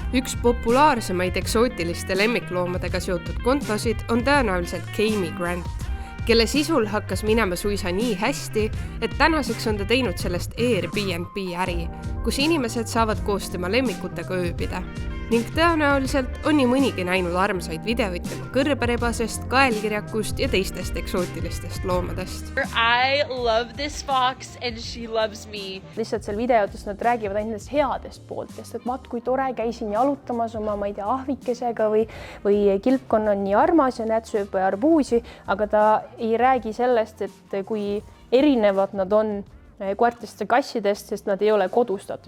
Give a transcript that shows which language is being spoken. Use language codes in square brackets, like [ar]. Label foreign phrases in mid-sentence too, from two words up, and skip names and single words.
[et] Üks populaarsemaid eksootiliste lemmikloomadega seotud kontosid on tõenäoliselt Kami Grant, kelle sisul hakkas minema suisa nii hästi, et tänaseks on ta teinud sellest Airbnb äri, kus inimesed saavad koos tema lemmikutega ööbida. Ning tõenäoliselt on nii mõnigi näinud armsaid videoid tema kõrberebasest, kaelkirjakust ja teistest eksootilistest loomadest. [en] I love this fox and she loves me. [et] Lihtsalt seal videotes nad räägivad ainult headest pooltest, et vaat kui tore käisin jalutamas oma, ma ei tea, ahvikesega või kilpkonna on nii armas ja näed sööb arbuusi, aga ta ei räägi sellest, et kui erinevad nad on koertest ja kassidest, sest nad ei ole kodustatud.